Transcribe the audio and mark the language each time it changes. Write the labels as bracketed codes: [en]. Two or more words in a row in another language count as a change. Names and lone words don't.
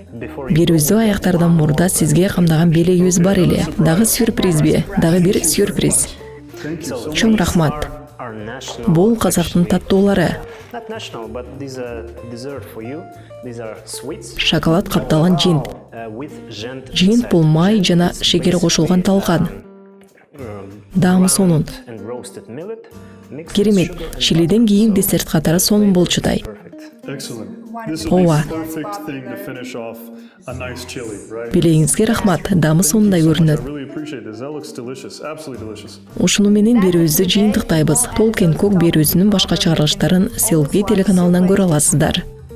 [en] Before you [ky] Берүүбүздү аяктардан мурда сизге камдаган белегибиз бар эле. Дагы сюрпризби? Дагы бир сюрприз. Чоң рахмат. [en] are national, [ky] Бул казактын таттуулары. [en] not national, but these are dessert for you. These are sweets [ky] Шоколад капталган жент. [en] with gent [ky] Жент бул май жана шекер кошулган талкан. Даамы сонун. [en] and roasted millet mixed [ky] Керемет. Чилиден кийин десерт катары сонун болчудай. [en] excellent. This will be [ky] Ооба. [en] the perfect thing to finish off a nice chili, right? [ky] Белегиңизге рахмат. Даамы сонундай [en] I [ky] көрүнөт. [en] really appreciate this. That looks delicious. Absolutely delicious. [ky] Ушуну менен берүүбүздү жыйынтыктайбыз. Толк энд Кук берүүсүнүн башка чыгарылыштарын Селфи телеканалынан көрө аласыздар.